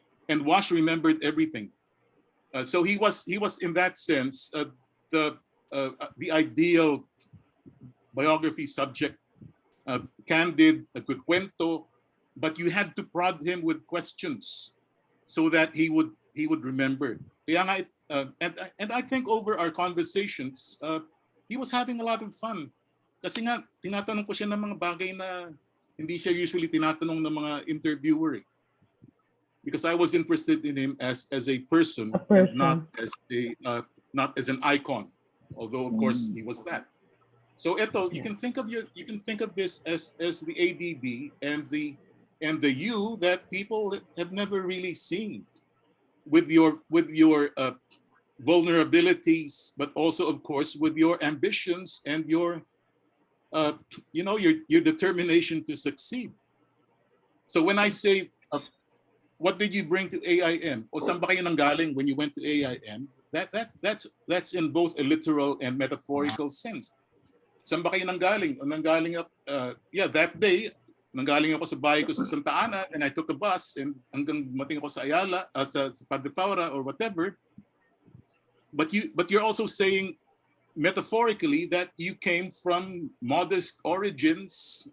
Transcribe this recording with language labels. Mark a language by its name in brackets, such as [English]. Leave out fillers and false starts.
[English] And Wash remembered everything. So he was in that sense the ideal biography subject, candid, a good cuento, but you had to prod him with questions so that he would remember. And I think over our conversations, he was having a lot of fun. [Filipino] Kasi nga, tinatanong ko siya ng mga bagay na hindi siya usually tinatanong ng mga interviewer. [English] Because I was interested in him as a person, and not as an icon. Although of course he was that. So Eto, you can think of this as the ADB and the you that people have never really seen, with your vulnerabilities, but also of course with your ambitions and your your determination to succeed. So when I say what did you bring to AIM, [Filipino] o saan ba kayo nanggaling [English] when you went to AIM, that's in both a literal and metaphorical sense. [Filipino] Saan ba kayo nanggaling? O nanggaling [English] that day [Filipino] nanggaling ako sa bahay ko sa Santa Ana, [English] and I took a bus and [Filipino] hanggang mating ako sa Ayala, sa Padre Faura [English] or whatever. But you're also saying metaphorically that you came from modest origins.